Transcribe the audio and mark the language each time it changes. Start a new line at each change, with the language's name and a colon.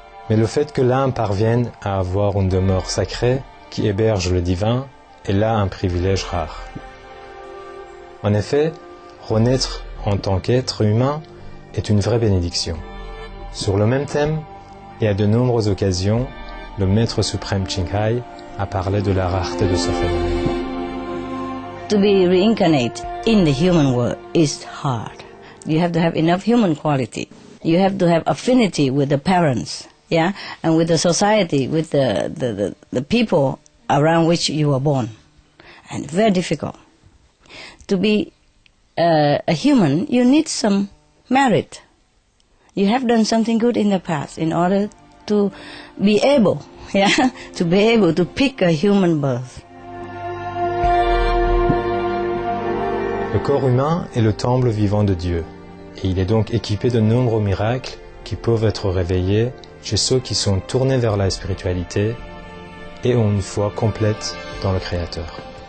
French: Mais le fait que l'âme parvienne à avoir une demeure sacrée qui héberge le divin est là un privilège rare. En effet, renaître en tant qu'être humain est une vraie bénédiction. Sur le même thème, et à de nombreuses occasions, le Maître suprême Ching-Hai a parlé de la rareté de ce phénomène.
English: To be reincarnate in the human world is hard. You have to have enough human quality. You have to have affinity with the parents, yeah, and with the society, with the people around which you were born. And very difficult. To be a human, you need some merit. You have done something good in the past in order to be able, yeah, to be able to pick a human birth.
French: Le corps humain est le temple vivant de Dieu, et il est donc équipé de nombreux miracles qui peuvent être réveillés chez ceux qui sont tournés vers la spiritualité et ont une foi complète dans le Créateur.